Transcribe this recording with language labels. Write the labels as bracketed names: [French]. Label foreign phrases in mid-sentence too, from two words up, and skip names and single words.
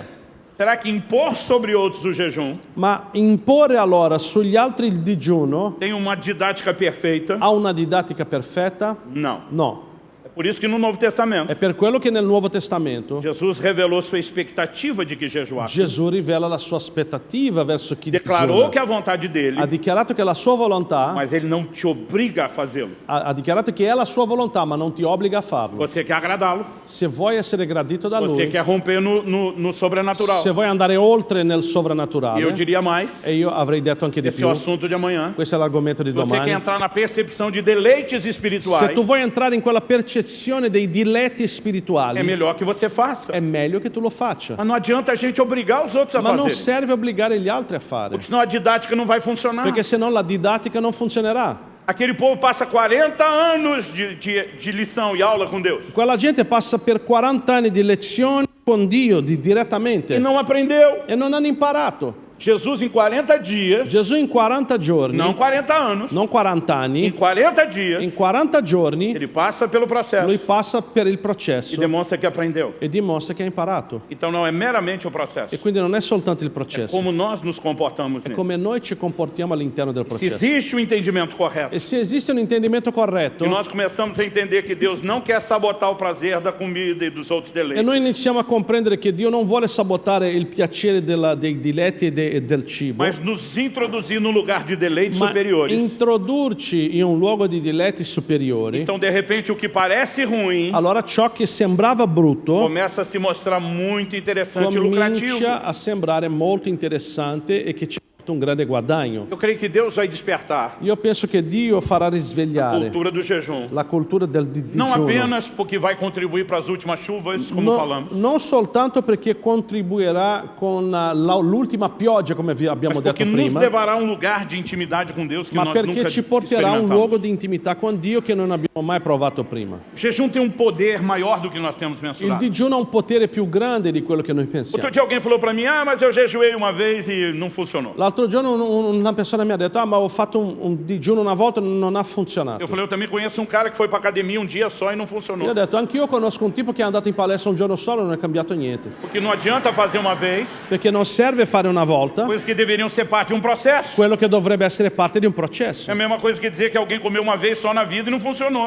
[Portuguese] será que impor sobre outros o jejum [Italian] ma imporre allora sugli altri il digiuno [Portuguese] tem uma didática perfeita? [Italian] ha una didattica perfetta? [Portuguese] Não. [Italian] No. [Portuguese] É por isso que no Novo Testamento, [Italian] È per quello che nel Nuovo Testamento [Portuguese] Jesus revelou sua expectativa de que jejuasse. [Italian] Gesù rivela la sua aspettativa verso chi [Portuguese] Declarou [Italian] digiuna. [Portuguese] que é a vontade dele, [Italian] Ha dichiarato che è la sua volontà, [Portuguese] mas ele não te obriga a fazê-lo. [Italian] ha dichiarato che è la sua volontà, ma non ti obbliga a farlo. [Portuguese] Você quer agradá-lo, [Italian] Se vuoi essere gradito da [Portuguese] você [Italian] lui, [Portuguese] quer romper no sobrenatural. [Italian] se vuoi andare oltre nel [Portuguese] E eu [Italian] sovrannaturale, [Portuguese] diria mais, [Italian] e io avrei detto anche di [Portuguese] esse é o [Italian] più, [Portuguese] assunto de amanhã. [Italian] questo è l'argomento di [Portuguese] Se você quer [Italian] domani. [Portuguese] entrar na percepção de deleites espirituais, [Italian] Se tu vuoi entrare in quella percezione dei diletti [Portuguese] é [Italian] spirituali, [Portuguese] melhor que você faça. [Italian] è meglio che tu lo faccia. [Portuguese] Mas não adianta a gente obrigar os outros a [Italian] Ma non [Portuguese] fazerem, [Italian] serve obbligare gli altri a fare, [Portuguese] porque senão a didática não vai funcionar. [Italian] perché se no la didattica non funzionerà. [Portuguese] Aquele povo passa 40 anos de lição e aula com Deus [Italian] Quella gente passa per 40 anni di lezioni con Dio direttamente [Portuguese] e não aprendeu. [Italian] e non hanno imparato. [Portuguese] Jesus em 40 dias, [Italian] Gesù in 40 giorni, [Portuguese] não 40 anos, [Italian] non 40 [Portuguese] em [Italian] anni, [Portuguese] 40 dias, [Italian] in 40 giorni [Portuguese] ele passa pelo [Italian] lui [Portuguese] processo [Italian] passa per il [Portuguese] e [Italian] processo [Portuguese] demonstra que aprendeu. [Italian] e dimostra che ha imparato. [Portuguese] Então não é meramente o processo, [Italian] E quindi non è soltanto il processo, [Portuguese] como nós nos comportamos [Italian] è [Portuguese] nele. [Italian] come noi ci comportiamo all'interno del [Portuguese] Se [Italian] processo. [Portuguese] existe o entendimento correto, [Italian] E se esiste un intendimento corretto, [Portuguese] e nós começamos a entender que Deus não quer sabotar o prazer da comida e dos outros [Italian] e [Portuguese] deleites, [Italian] noi iniziamo a comprendere che Dio non vuole sabotare il piacere dei diletti e del cibo, [Portuguese] mas nos introduzir num lugar de deleites [Italian] ma [Portuguese] superiores. [Italian] introdurci in un luogo di diletti superiori, [Portuguese] Então, de repente, o que parece ruim [Italian] allora ciò che sembrava brutto [Portuguese] começa a se mostrar muito interessante e lucrativo. [Italian] comincia a sembrare molto interessante e che ci porta un grande guadagno. [Portuguese] Eu creio que Deus vai despertar [Italian] Io penso che Dio farà [Portuguese] a [Italian] risvegliare [Portuguese] cultura do jejum. [Italian] la cultura del [Portuguese] Não [Italian] digiuno. [Portuguese] apenas porque vai contribuir para as últimas chuvas, como falamos, [Italian] Non soltanto perché contribuirà con l'ultima pioggia, come abbiamo [Portuguese] mas [Italian] detto [Portuguese] porque nos [Italian] prima, [Portuguese] levará a um lugar de intimidade com Deus que [Italian] ma [Portuguese] nós [Italian] perché [Portuguese] nunca [Italian] ci porterà a un luogo [Portuguese] experimentamos. [Italian] di intimità con Dio che non abbiamo mai provato prima. [Portuguese] O jejum tem um poder maior do que nós temos [Italian] Il [Portuguese] mensurado. [Italian] digiuno ha un potere più grande di quello che noi [Portuguese] Outro [Italian] pensiamo. [Portuguese] dia alguém falou para mim, mas eu jejuei uma vez e não funcionou. [Italian] L'altro giorno una persona mi ha detto, ma ho fatto un digiuno una volta e non ha funzionato. [Portuguese] Eu falei, eu também conheço um cara que foi para academia um dia só e não [Italian] Io [Portuguese] funcionou. [Italian] ho detto, anch'io conosco un tipo che è andato in palestra un giorno solo e non è cambiato niente. [Portuguese] Porque não adianta fazer uma vez [Italian] Perché non serve fare una volta [Portuguese] coisas que deveriam ser parte de um processo. [Italian] quello che dovrebbe essere parte di un processo. [Portuguese] É a mesma coisa que dizer que alguém comeu uma vez só na vida e não funcionou.